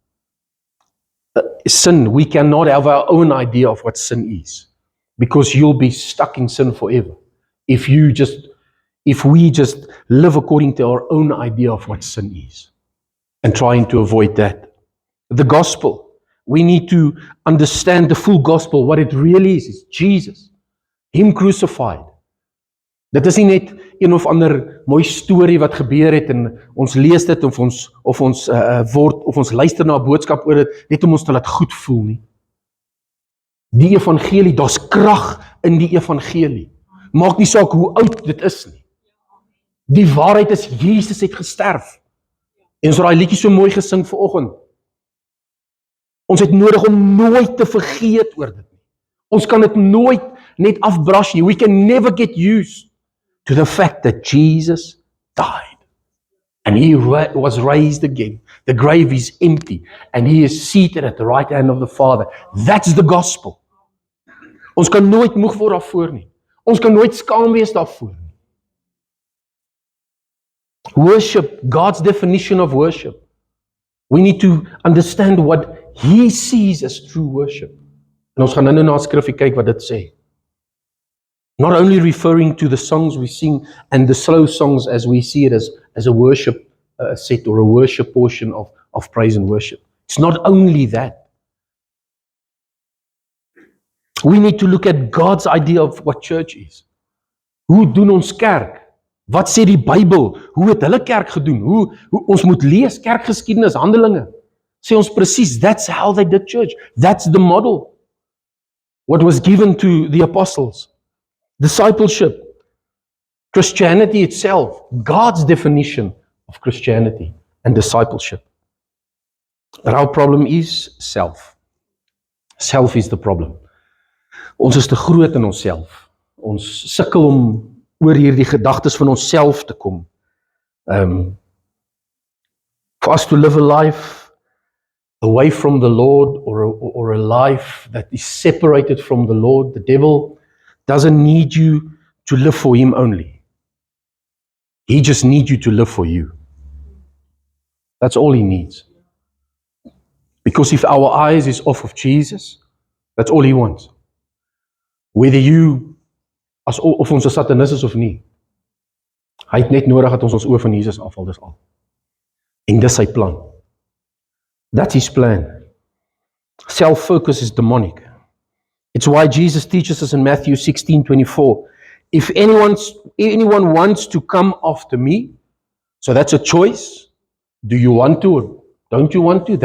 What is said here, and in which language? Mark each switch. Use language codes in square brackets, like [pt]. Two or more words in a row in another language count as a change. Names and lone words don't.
[en] Sin, we cannot have our own idea of what sin is, because you'll be stuck in sin forever if we just live according to our own idea of what sin is and trying to avoid that. The gospel, we need to understand the full gospel. What it really is Jesus, Him crucified. [af] Dit is nie net een of ander mooi storie wat gebeur het en ons lees dit of ons luister na 'n boodskap oor dit net om ons te laat goed voel nie. Die evangelie, daar's krag in die evangelie. Maak nie saak hoe oud dit is nie. Die waarheid is Jesus het gesterf. En ons het daai liedjie so mooi gesing vanoggend. Ons het nodig om nooit te vergeet oor dit nie. Ons kan dit nooit net afbrush nie. [en] We can never get used to the fact that Jesus died and He was raised again. The grave is empty and He is seated at the right hand of the Father. That's the gospel. [af] Ons kan nooit moeg word daarvoor nie. Ons kan nooit skaam wees daarvoor nie. [en] Worship, God's definition of worship. We need to understand what He sees as true worship. [af] En ons gaan nou na 'n skrifgie kyk wat dit sê. [en] Not only referring to the songs we sing and the slow songs as we see it as a worship set or a worship portion of praise and worship. It's not only that. We need to look at God's idea of what church is. [af] Hoe doen ons kerk? Wat sê die Bybel? Hoe het hulle kerk gedoen? Hoe ons moet lees kerkgeskiedenis, Handelinge. Sê ons presies, [en] that's how they did church. That's the model. What was given to the apostles. Discipleship. Christianity itself. God's definition of Christianity and discipleship. But our problem is self. Self is the problem. [af] Ons is te groot in onsself. Ons sukkel om oor hierdie gedagtes van onsself te kom. [en] For us to live a life away from the Lord, or a life that is separated from the Lord, the devil doesn't need you to live for him only. He just needs you to live for you. That's all he needs. Because if our eyes is off of Jesus, that's all he wants. Whether you, [af] of ons 'n satanis is of nie, hy het net nodig dat ons oë van Jesus afval, dis al. En dis sy plan. [en] That's his plan. Self-focus is demonic. It's why Jesus teaches us in Matthew 16:24, if anyone wants to come after me, so that's a choice. Do you want to or don't you want to?